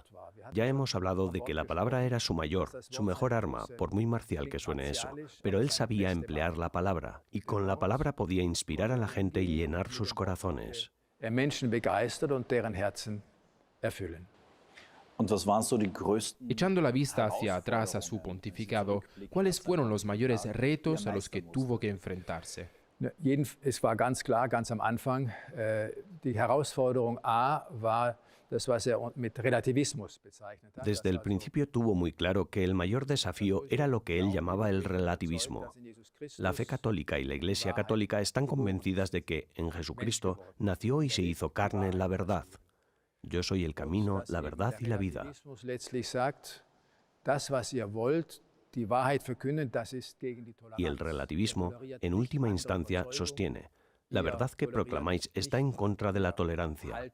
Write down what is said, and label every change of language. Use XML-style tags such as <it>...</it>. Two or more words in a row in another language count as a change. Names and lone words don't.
<es>Ya hemos hablado de que la palabra era su mejor arma, por muy marcial que suene eso, pero él sabía emplear la palabra, y con la palabra podía inspirar a la gente y llenar sus corazones. Echando la vista hacia atrás a su pontificado, ¿cuáles fueron los mayores retos a los que tuvo que enfrentarse?</es> <de>Es war ganz klar, ganz am Anfang, die Herausforderung A war das, was mit Relativismus bezeichnet hat.</de> <es>Desde el principio tuvo muy claro que el mayor desafío era lo que él llamaba el relativismo. La fe católica y la Iglesia católica están convencidas de que, en Jesucristo, nació y se hizo carne la verdad. Yo soy el camino, la verdad y la vida. Y el relativismo, en última instancia, sostiene: la verdad que proclamáis está en contra de la tolerancia.</es>